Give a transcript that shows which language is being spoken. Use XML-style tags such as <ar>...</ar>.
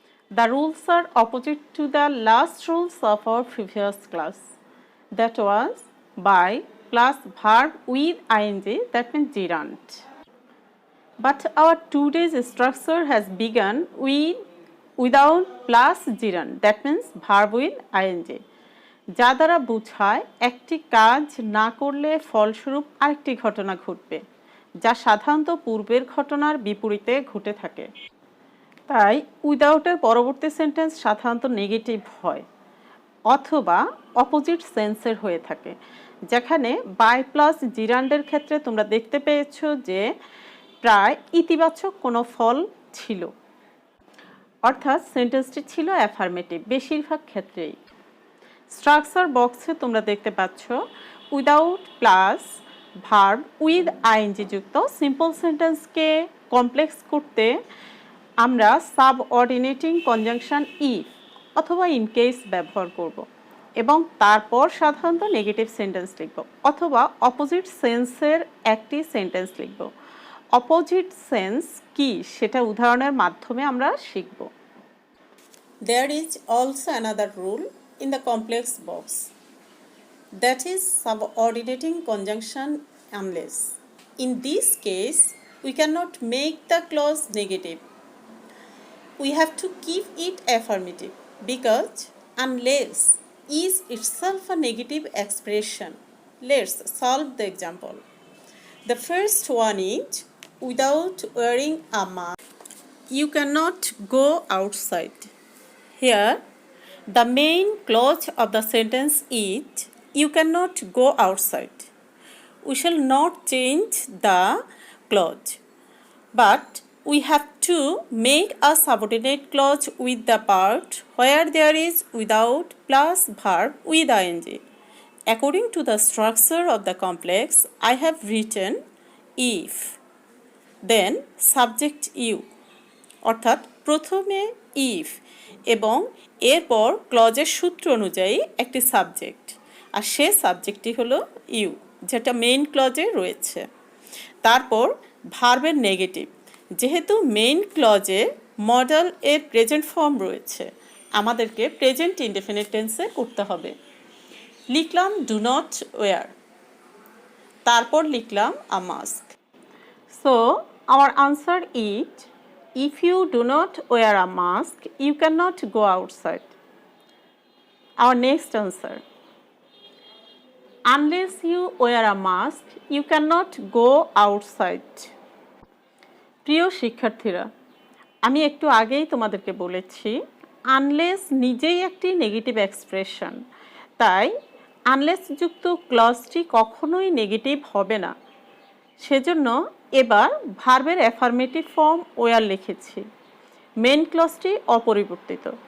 <en>The rules are opposite to the last rules of our previous class. That was by plus verb with ing, that means gerund. But our today's structure has begun without plus gerund, that means verb with ing.</en> <bn>যা দ্বারা বোঝায় একটি কাজ না করলে ফলস্বরূপ আরেকটি ঘটনা ঘটবে, যা সাধারণত পূর্বের ঘটনার বিপরীতে ঘটে থাকে। তাই উইদাউটের পরবর্তী সেন্টেন্স সাধারণত নেগেটিভ হয় অথবা অপোজিট সেন্সের হয়ে থাকে, যেখানে বাই প্লাস জিরান্ডের ক্ষেত্রে তোমরা দেখতে পেয়েছো যে প্রায় ইতিবাচক কোনো ফল ছিল, অর্থাৎ সেন্টেন্সটি ছিল অ্যাফার্মেটিভ বেশিরভাগ ক্ষেত্রেই। স্ট্রাকচার বক্সে তোমরা দেখতে পাচ্ছ without plus verb with I N G যুক্ত সিম্পল সেন্টেন্সকে কমপ্লেক্স করতে আমরা সাবঅর্ডিনেটিং কনজাংশন ইফ অথবা ইন কেস ব্যবহার করব এবং তারপর সাধারণত নেগেটিভ সেন্টেন্স লিখব অথবা অপোজিট সেন্সের একটি সেন্টেন্স লিখব। অপোজিট সেন্স কি সেটা উদাহরণের মাধ্যমে আমরা শিখব।</bn> <en>There is also another rule in the complex box, that is subordinating conjunction unless. In this case, we cannot make the clause negative. We have to keep it affirmative because unless is itself a negative expression. Let's solve the example. The first one is without wearing a mask, you cannot go outside. Here, the main clause of the sentence is you cannot go outside. We shall not change the clause, but we have to make a subordinate clause with the part where there is without plus verb with ing. According to the structure of the complex, I have written if, then subject you,</en> <bn>অর্থাৎ প্রথমে if এবং এরপর ক্লজের সূত্র অনুযায়ী একটি subject, আর সে সাবজেক্টটি হলো you, যেটা main ক্লজে রয়েছে। তারপর ভার্বের নেগেটিভ, যেহেতু মেইন ক্লজে মডেল এর প্রেজেন্ট ফর্ম রয়েছে, আমাদেরকে প্রেজেন্ট ইনডেফিনিট টেন্সে করতে হবে। লিখলাম</bn> <en>do not wear,</en> <bn>তারপর লিখলাম</bn> <en>A mask. So our answer is if you do not wear a mask, you cannot go outside. Our next answer, unless you wear a mask, you cannot go outside.</en> <bn>প্রিয় শিক্ষার্থীরা, আমি একটু আগেই তোমাদেরকে বলেছি unless নিজেই একটি নেগেটিভ এক্সপ্রেশন, তাই আনলেস যুক্ত ক্লজটি কখনোই নেগেটিভ হবে না। সেজন্য এবার ভার্বের অ্যাফার্মেটিভ ফর্ম ওয়ার লিখেছি, মেন ক্লজটি অপরিবর্তিত।</bn>